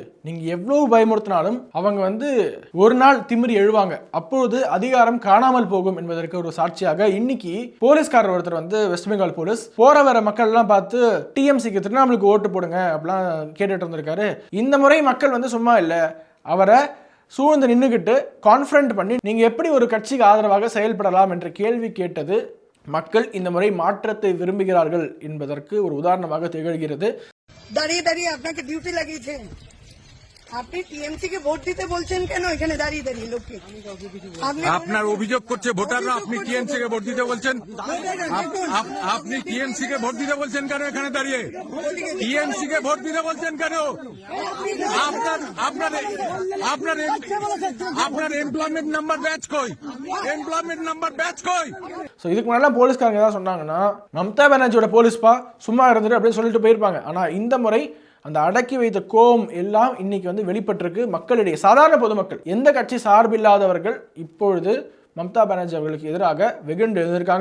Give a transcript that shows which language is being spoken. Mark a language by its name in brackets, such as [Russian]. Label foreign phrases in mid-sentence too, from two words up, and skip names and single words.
[Tamil] நீங்கள் எவ்வளவு பயமுறுத்தினாலும் அவங்க வந்து ஒரு நாள் திமிரி எழுவாங்க, அப்பொழுது அதிகாரம் காணாமல் போகும் என்பதற்கு ஒரு சாட்சியாக இன்னைக்கு போலீஸ்காரர் ஒருத்தர் வந்து வெஸ்ட் பெங்கால் போலீஸ் போற வர மக்கள் எல்லாம் பார்த்து டிஎம்சிக்கு திரிணாமுலுக்கு ஓட்டு போடுங்க அப்படிலாம் கேட்டுட்டு இருந்திருக்காரு. இந்த முறை மக்கள் வந்து சும்மா இல்லை, அவரை சூழ்ந்து நின்றுக்கிட்டு கான்ஃபரண்ட் பண்ணி நீங்கள் எப்படி ஒரு கட்சிக்கு ஆதரவாக செயல்படலாம் என்ற கேள்வி கேட்டது மக்கள் இந்த முறை மாற்றத்தை விரும்புகிறார்கள் என்பதற்கு ஒரு உதாரணமாக திகழ்கிறது. [Bangla] আপনাকে ডিউটি লাগিয়েছেন, আপনি টিএমসি কে ভোট দিতে বলছেন কেন এখানে দাঁড়িয়ে দাঁড়িয়ে লোককে? আপনার অভিযোগ করছে ভোটাররা আপনি টিএমসি কে ভোট দিতে বলছেন, আপনি টিএমসি কে ভোট দিতে বলছেন কেন এখানে দাঁড়িয়ে? টিএমসি কে ভোট দিতে বলছেন কেন? আপনার [English] employment number badge [Bangla] কই? [English] employment number badge [Bangla] কই? [Tamil] ஸோ இதுக்கு முன்னாடி போலீஸ்காரங்க தான் சொன்னாங்கன்னா மம்தா பானர்ஜியோட போலீஸ்பா சும்மா இருந்துட்டு அப்படின்னு சொல்லிட்டு போயிருப்பாங்க. ஆனால் இந்த முறை அந்த அடக்கி வைத்த கோபம் எல்லாம் இன்னைக்கு வந்து வெளிப்பட்டிருக்கு மக்களிடையே. சாதாரண பொதுமக்கள், எந்த கட்சி சார்பில்லாதவர்கள் இப்பொழுது மம்தா பானர்ஜி அவர்களுக்கு எதிராக வெகுண்டு எழுந்திருக்காங்க.